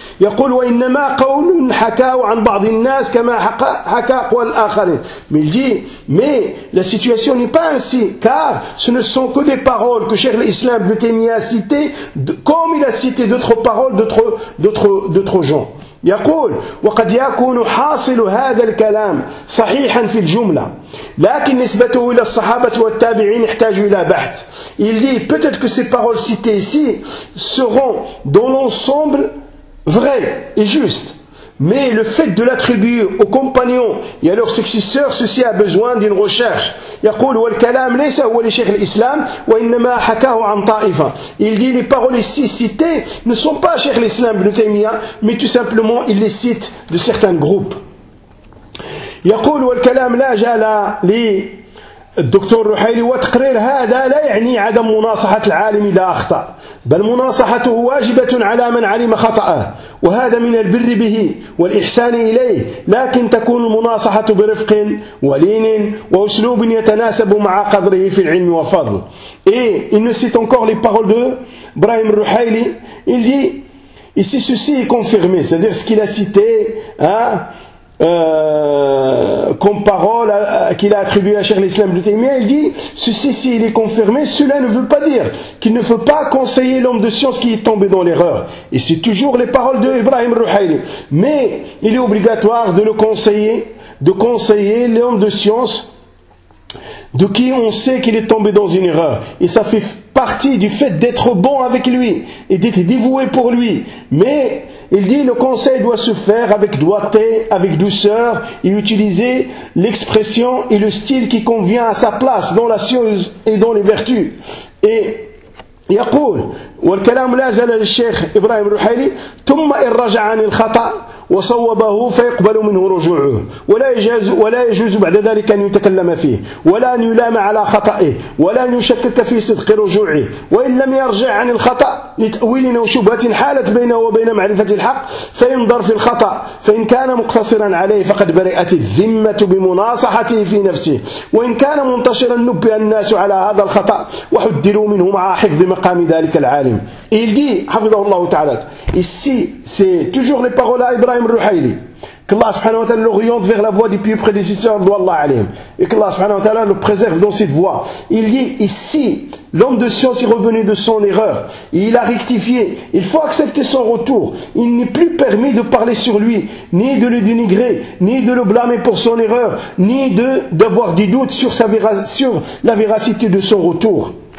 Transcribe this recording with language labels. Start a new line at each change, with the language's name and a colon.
Arabic: يَقُولُ وَإِنَّمَا قَوْلٌ حَكَاوَ عَنْ بَعْضِ النَّاسِ كَمَا حَكَاقُوا الْآخَرِينَ
French: Mais il dit, mais la situation n'est pas ainsi, car ce ne sont que des paroles que Cheikh l'Islam Ibn Taymiyyah a citées, comme il a cité d'autres paroles d'autres gens.
Arabic: يقول وقد يكون حاصل هذا الكلام صحيحا في الجملة لكن نسبته إلى الصحابة والتابعين يحتاج إلى بحث.
French: Il dit peut-être que ces paroles citées ici seront dans l'ensemble vraies et justes, mais le fait de l'attribuer aux compagnons et à leurs successeurs, ceci a besoin d'une recherche.
Arabic: يقول والكلام ليس هو لشيخ الإسلام وإنما حكاه عن طائفة.
French: Il dit les paroles ici citées ne sont pas Cheikh l'Islam Ibn Taymiyyah, mais tout simplement il les cite de certains groupes.
Arabic: يقول والكلام لا جال لي الدكتور الرحيلي وتقرير هذا لا يعني عدم مناصحة العالم إذا أخطأ بل مناصحته واجبة على من علم خطأه وهذا من البر به والإحسان إليه لكن تكون المناصحة برفق ولين وأسلوب يتناسب مع قدره في العلم وفضل.
French: Et il nous cite encore les paroles de Ibrahim Rouhaili. Il dit ici ceci est confirmé, c'est-à-dire ce qu'il a cité comme parole qu'il a attribuée à Cheikh l'Islam Ibn Taymiyyah, il dit, ceci, s'il est confirmé, cela ne veut pas dire qu'il ne faut pas conseiller l'homme de science qui est tombé dans l'erreur. Et c'est toujours les paroles de Ibrahim Rouhaili. Mais il est obligatoire de le conseiller, de conseiller l'homme de science de qui on sait qu'il est tombé dans une erreur. Et ça fait partie du fait d'être bon avec lui et d'être dévoué pour lui. Mais il dit, le conseil doit se faire avec doigté, avec douceur, et utiliser l'expression et le style qui convient à sa place dans la science et dans les vertus.
Arabic: Et يقول والكلام لا زال للشيخ إبراهيم الرحيلي ثم إن رجع عن الخطأ وصوبه فيقبل منه رجوعه ولا يجوز بعد ذلك أن يتكلم فيه ولا أن يلام على خطأه ولا أن يشكك في صدق رجوعه وإن لم يرجع عن الخطأ لتأويل أو شبهة حالت بينه وبين معرفة الحق فينظر في الخطأ فإن كان مقتصرا عليه فقد برئت الذمة بمناصحته في نفسه وإن كان منتشرا نبه الناس على هذا الخطأ وحذروا منه مع حفظ مقام ذلك العالم.
French: Il dit, hafidhahullahu ta'ala, ici, c'est toujours les paroles à Ibrahim Rouhaili, que Allah subhanahu wa ta'ala l'oriente vers la voie du pieux prédécesseur d'Allah alayhim, et que Allah subhanahu wa ta'ala le préserve dans cette voie. Il dit, ici, l'homme de science est revenu de son erreur, et il a rectifié, il faut accepter son retour, il n'est plus permis de parler sur lui, ni de le dénigrer, ni de le blâmer pour son erreur, ni d'avoir des doutes sur la véracité de son retour.